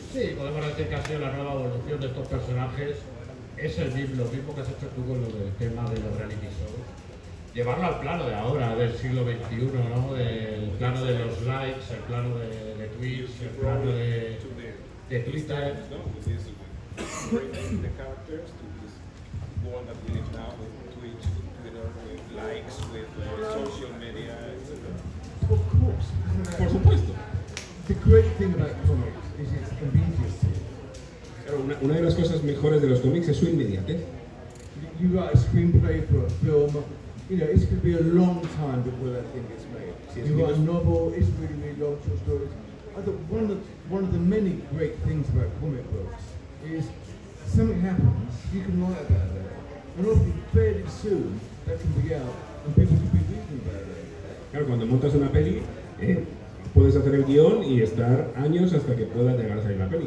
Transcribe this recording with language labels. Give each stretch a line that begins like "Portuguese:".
Spanish: sí, podemos decir que ha sido la nueva evolución de estos personajes. Es lo mismo que has hecho tú con lo del tema de los reality shows. Llevarlo al plano de ahora, del siglo XXI, ¿no? El plano de los likes, el plano de Twitch, el plano de Twitter.
English: No, with this, bringing the characters to this world that we live now with Twitch, with Twitter, with likes, with social media, etc. Of course.
Spanish: Por supuesto.
English: The great thing about comics is its immediacy.
Spanish: Claro, una de las cosas mejores de los cómics es su inmediatez.
English: You write a screenplay for a film, you know, it's going to be a long time before that thing gets made. You write a novel, it's really, really long, short stories. I thought one of the many great things about comic books is something happens, you can write about it, and often fairly soon that can be out and people can be reading about it.
Spanish: Claro, cuando montas una peli, puedes hacer el guión y estar años hasta que pueda llegar a salir la peli.